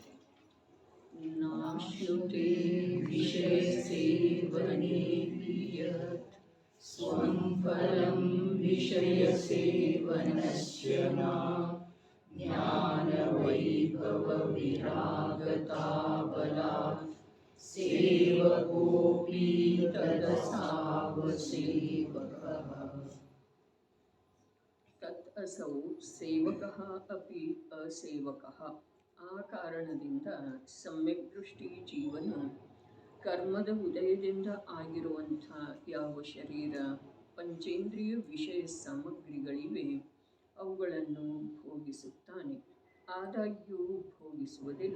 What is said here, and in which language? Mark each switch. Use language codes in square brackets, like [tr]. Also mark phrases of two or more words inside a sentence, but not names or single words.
[sa] ನಾಶ್ನುತೆ ವಿಷಯ ಸೇವನೆ ಸ್ವಂ ಫಲಂ ವಿಷಯ ಸೇವನಸ್ಯ ನ ಜ್ಞಾನ ವೈಭವ ವಿರಾಗತಾ ಬಲಾತ್ ಸೇವಕೋಪಿ ತದಸಾವಸೇವಕಃ. ತತ್ ಅಸೌ ಸೇವಕಃ ಅಪಿ ಅಸೇವಕಃ. [kn] ಆ ಕಾರಣದಿಂದ ಸಮ್ಯಕ್ ದೃಷ್ಟಿ ಜೀವನ ಕರ್ಮದ ಉದಯದಿಂದ ಆಗಿರುವಂಥ ಯಾವ ಶರೀರ ಪಂಚೇಂದ್ರಿಯ ವಿಷಯ ಸಾಮಗ್ರಿಗಳಿವೆ ಅವುಗಳನ್ನು ಭೋಗಿಸುತ್ತಾನೆ, ಆದಾಗ್ಯೂ ಭೋಗಿಸುವುದಿಲ್ಲ.